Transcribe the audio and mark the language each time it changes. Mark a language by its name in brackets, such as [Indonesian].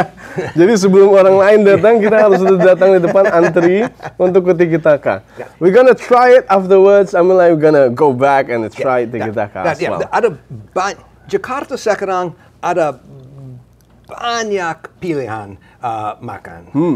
[Indonesian] Jadi sebelum orang lain datang, kita harus sudah datang di depan antri untuk ke Tiki Taka. [English] We're gonna try it afterwards. I mean, like we're gonna go back and try Tiki Taka as well. [Indonesian] Jakarta sekarang ada banyak pilihan makan.